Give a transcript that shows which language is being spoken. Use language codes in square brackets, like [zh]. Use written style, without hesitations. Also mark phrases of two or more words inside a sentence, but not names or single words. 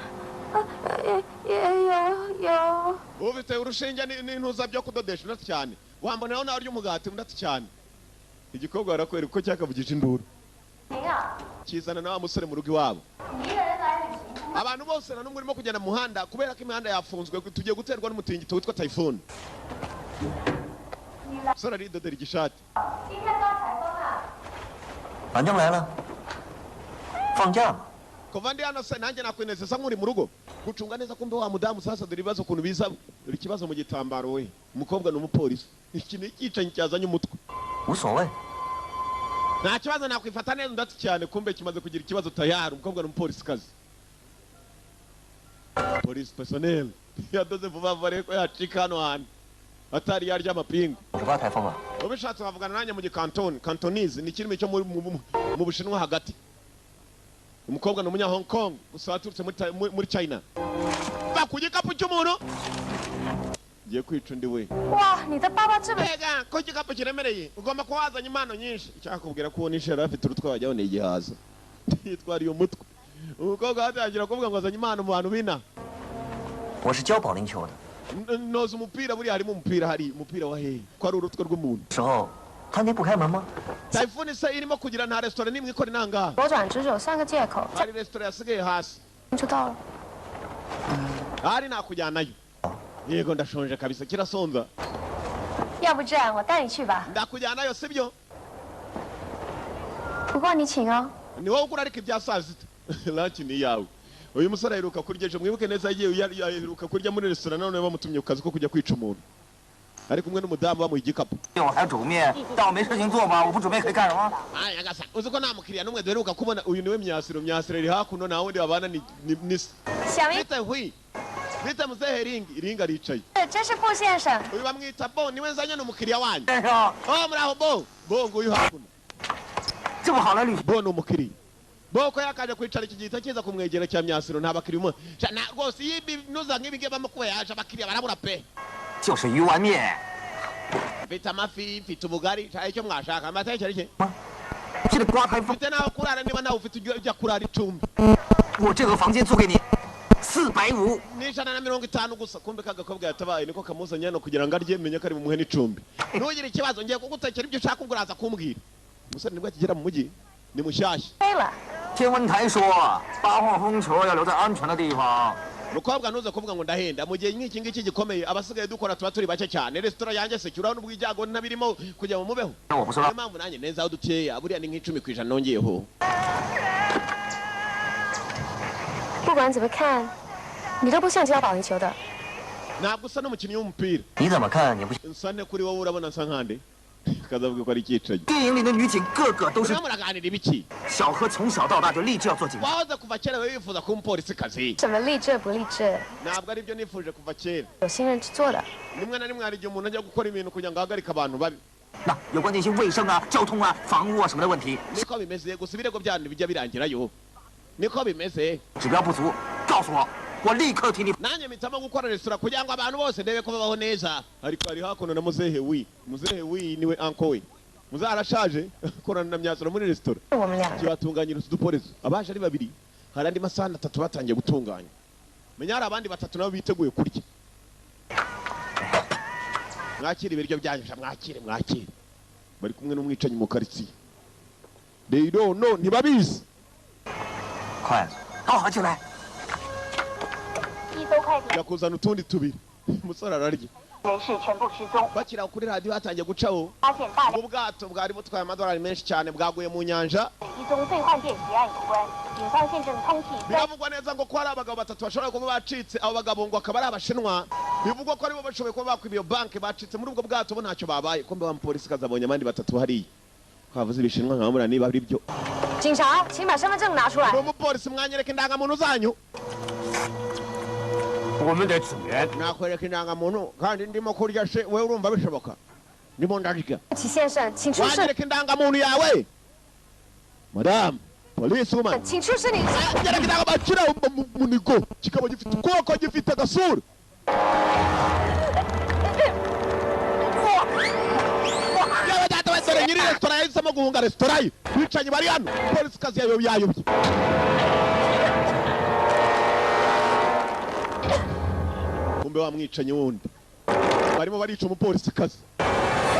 [rw] ufite urushinge n'intuza byo kudodesha cyane wamboneho nawe ry'umugati mundati cyane igikobwa barakwereka uko cyakavugije induru kizana na wa musore mu rugo iwabo abantu bose na numwe urimo kugenda mu muhanda kubera ko imihanda yafunzwe tugiye guterwa n'umutingito witwa typhoon sora ridodera igishati [zh] 反正来了，放假嘛。 [rw] kuva ndi hano se nanjye nakwinezeza nk'uri mu rugo gucunga neza kumbe wa mudamu sasa dore ibibazo ukuntu biza dore ikibazo mu gitambaro we umukobwa n'umupolisi iki ni ikicanyi cyazanye umutwe [zh] 无所谓， [rw] nta kibazo nakwifata neza ndati cyane kumbe kimaze kugira ikibazo tayari umukobwa n'umupolisi kazi polisi personnel yadoze vuba vuba reko yacika hano hantu atari yarya amapingu [zh] 58 台风啊， [rw] ubishatse wavugana nanjye mu gikantoni cantonese ni kirimi cyo mu bushinwa hagati umukobwa n'umunya Hong Kong gusa waturutse muri China va ku gikapu cy'umuntu giye kwica undi we [zh] 哇，你的包包这么 [rw] mbega ko igikapu kiremereye ugomba kuba wazanye impano nyinshi icyakubwira ko unishe yari afite urutwe wajyaho ni igihaza yitwariye umutwe umukobwa hatangira kuvuga ngo azanye impano mu bantu bina [zh] 我是教保龄球的， [rw] noza umupira buriya harimo umupira hari umupira wa hehe ko ari urutwe rw'umuntu [zh] 时候餐厅不开门吗？ [rw] Typhoon se irimo kugira nta restaurant nimwe ikora inangaha [zh] 左转直走算个借口， [rw] hari restaurant yasigaye hasi [zh] 就到了。 [rw] hari nakujyanayo yego ndashonje kabisa kirasonza [zh] 要不这样，我带你去吧。 [rw] ndakujyanayo sibyo [zh] 不过你请哦。 [rw] ni wowe ugura ariko ibya saa sita lunch ni iyawe uyu musore aheruka kurya ejo mwibuke neza yagiye aheruka kurya muri restaurant none bamutumye ku kazi ko kujya kwica umuntu ari kumwe n'umudamu bamuha igikapu [zh] 我还煮面，但我没事情做嘛，我不准备可以干什么？ [rw] aya gasa uzi ko nta mukiriya n'umwe duheruka kubona uyu niwe myasiro myasiro iri hakuno nta wundi babana ni se [zh] 小明， [rw] bita hwi bita muzehe ringi aricaye [zh] 这是布先生。 [rw] uyu bamwita bo niwe nzanye n'umukiriya wanyu [zh] 先生， [rw] oh muraho bo nguyu hakuno [zh] 这么好的旅行， [rw] bo ni umukiriya bo ko yakaje kwicara iki gihita kiza kumwegera cya myasiro nta bakiriya umwe rwose iyo ibinuza nk'ibi ngibi bamukuba yaje abakiriya barabura pe [zh] 就是鱼丸面。 [rw] mfite amafi mfite ubugari icyo mwashaka amata y'icyo aricyo [zh] 这个刮台风， [rw] mfite n'aho kurara niba nawe ufite ujya kurara icumbi [zh] 我这个房间租给你450。 [rw] n'J150 gusa kumbe kagakobwa yatabaye niko kamuzanye hano kugira ngo arye menye ko ari bumuhe n'icumbi ntugire ikibazo ngiye kugutekera ibyo ushaka ubwo uraza kumbwira umusore nibwo akigera mu mujyi ni mushyashya [zh] 飞了，天文台说8号风球要留在安全的地方。 [rw] mukobwa ntuze kuvuga ngo ndahenda mu gihe nk'iki ngiki gikomeye abasigaye dukora tuba turi bake cyane resitora yanjye sekura n'ubwo ibyago ntabirimo kujya mu mubeho [zh] 我不说 [rw] niyo [zh] 了， [rw] mpamvu nanjye neza aho dukeya buriya ni nk'10% nongeyeho [zh] 不管怎么看，你都不像教保龄球的。 [rw] ntabwo usa n'umukinnyi w'umupira [zh] 你怎么看也不行。 [rw] nsa ne kuri wowe urabona nsa nkande kazavuga ko ari icyicanyi [zh] 电影里的女警个个都是 [rw] murimo muraganira ibiki [zh] 小何从小到大就立志要做警察。 [rw] wahoze kuva kera we wifuza kuba umupolisikazi [zh] 什么励志不励志， [rw] ntabwo ari byo nifuje kuva kera [zh] 有心人去做的。 [rw] rimwe na rimwe hari igihe umuntu ajya gukora ibintu kugira ngo ahagarike abantu babi [zh] 那有关那些卫生啊、交通啊、房屋啊什么的问题， [rw] niko bimeze gusa ibirego byanyu bijya birangirayo niko bimeze [zh] 指标不足，告诉我，我立刻替你。 [rw] nanjye mpitamo gukora resitora kugira ngo abantu bose ndebe ko babaho neza ariko hari hakuno na muzehe wi niwe anko we muzehe arashaje akorana na myasiro muri resitora [zh] 我们俩 [rw] kibatunganyira utuduporezo abaje ari babiri hari andi masahani 3 batangiye gutunganya menya hari abandi 3 nabo biteguye kurya mwakire ibiryo byanyu mwakire bari kumwe n'umwicanyi mu karitsiye [en] they don't know [rw] ntibabizi [zh] 筷子，好进来。一周快递 [rw] yakuzana utundi tubiri umusore ararya [zh] 人士全部失踪， [rw] bakira kuri radiyo hatangiye gucaho [zh] 发现大量 [rw] ubwato bwari butwaye amadolari menshi cyane bwaguye mu nyanja [zh] 一宗兑换店劫案有关。警方现正通缉该 [rw] biravugwa neza ngo ko hari abagabo 3 bashobora kuba bacitse abo bagabo ngo akaba ari abashinwa bivugwa ko aribo bashoboye kuba bakwiba iyo banki bacitse muri ubwo bwato bo ntacyo babaye kumbe bamupolisi kazabonye abandi 3 hariya twavuze ibishinwa nkabamura niba ari byo [zh] 警察，请把身份证拿出来 [rw] ni。umupolisi mwanyereka indangamuntu zanyu [zh] 我们得支援。 [rw] nakwereka indangamuntu kandi ndimo kurya se wewe urumva bishoboka ndimo ndarya [zh] 齐先生，请出示， [rw] wanyereka indangamuntu yawe madamu polisi woman [zh] 请出示你。 [rw] nyereka indangamuntu kiriya munigo kikaba gifite ukuboko gifite agasura yewe data we dore nyiri resitora yahisemo guhunga resitora ye bicanyi bari hano polisi kazi yayobye kumbe wa mwicanyi wundi barimo barica umupolisi kazi